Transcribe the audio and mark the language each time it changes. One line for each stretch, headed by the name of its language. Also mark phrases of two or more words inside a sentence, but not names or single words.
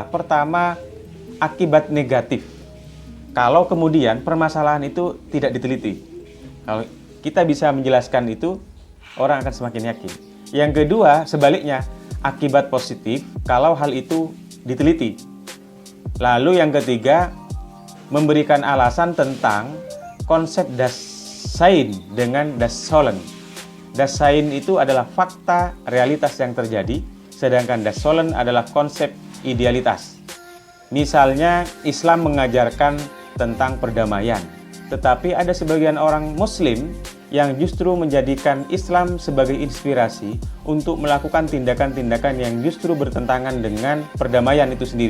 Indonesian: Pertama, akibat negatif. Kalau kemudian permasalahan itu tidak diteliti. Kalau kita bisa menjelaskan itu, orang akan semakin yakin. Yang kedua, sebaliknya, akibat positif kalau hal itu diteliti. Lalu yang ketiga, memberikan alasan tentang konsep
German: das Sein
Indonesian: dengan
German: das Sollen. Das Sein
Indonesian: itu adalah fakta realitas yang terjadi, sedangkan
German: das Sollen
Indonesian: adalah konsep idealitas. Misalnya, Islam mengajarkan tentang perdamaian, tetapi ada sebagian orang Muslim yang justru menjadikan Islam sebagai inspirasi untuk melakukan tindakan-tindakan yang justru bertentangan dengan perdamaian itu sendiri.